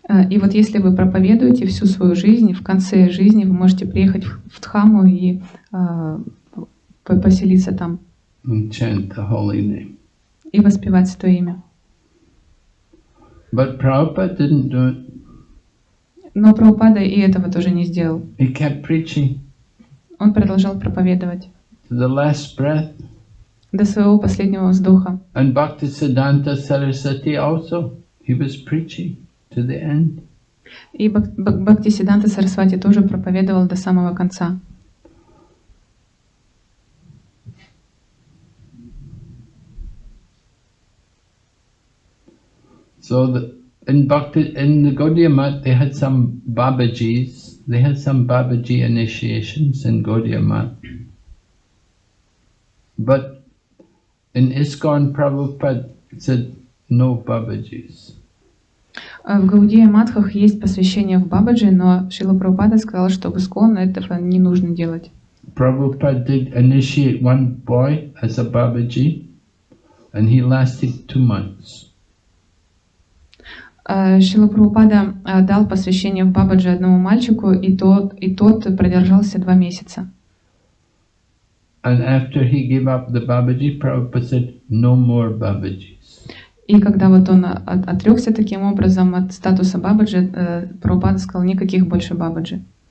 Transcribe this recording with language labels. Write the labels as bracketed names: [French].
[Russian] И вот если вы проповедуете всю свою жизнь, в конце жизни вы можете приехать в Дхаму и поселиться там. [English] And chant the holy name. [Russian] И воспевать Святое Имя. [English] But Prabhupada didn't do it. [Russian] Но Прабхупада и этого тоже не сделал. [English] He kept preaching. [Russian] Он продолжал проповедовать. [English] To the last breath. [Russian] До своего последнего вздоха. [English] And Bhaktisiddhanta Saraswati also, he was preaching to the end. [Russian] И Бхактисиддханта Сарасвати тоже проповедовал до самого конца. [English] So in the Gaudiya Math, they had some Babajis. They had some Babaji initiations in Gaudiya Math. But in ISKCON, Prabhupada said no Babajis. [Russian] В Гаудия Матхах есть посвящение в Бабаджи, но Шрила Прабхупада сказал, что в Искон этого не нужно делать. [English] Prabhupada did initiate one boy as a Babaji, and he lasted 2 months. [Russian] Шрила Прабхупада дал посвящение в Бабаджи одному мальчику, и тот продержался 2 месяца. [English] And after he gave up the Babaji, Prabhupada said, no more Babajis. [Russian] И когда вот он отрекся таким образом от статуса Бабаджи, Прабхупада сказал, никаких больше Бабаджи.